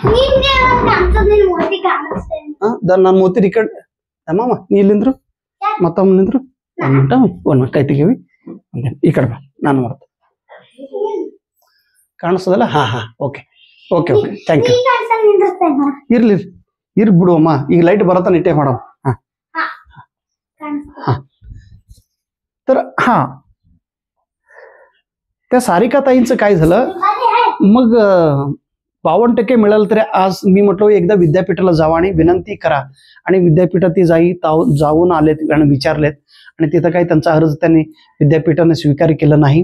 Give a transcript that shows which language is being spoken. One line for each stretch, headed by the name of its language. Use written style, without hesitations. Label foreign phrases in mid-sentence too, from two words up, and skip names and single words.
Kannada: ನಾನು ಮೂತಿ ಈ ಕಡೆ ಅಮ್ಮಮ್ಮ ನೀ ಇಲ್ಲಿಂದ್ರು ಮತ್ತೊಮ್ಮೆ ನಿಂದ್ರು ಒಂದು ಕೈ ತೆಗೀವಿ ಈ ಕಡೆ ಬಾ ನಾನು ಮಾಡ್ತೆ ಕಾಣಿಸ್ತದಲ್ಲ.
English: ha okay thank you.
Kannada: ಇರ್ಲಿ ಬಿಡು ಅಮ್ಮ, ಈಗ ಲೈಟ್ ಬರತ್ತ ಇಟ್ಟೆ ಮಾಡಮ್.
Marathi: हा तर त्या सारिका ताईंचं काय झालं, मग 52% मिळालं तरी आज मी म्हटलो एकदा विद्यापीठाला जावं आणि विनंती करा. आणि विद्यापीठात ती जाऊन आलेत आणि विचारलेत आणि तिथं काही त्यांचा अर्ज त्यांनी विद्यापीठाने स्वीकार केला नाही.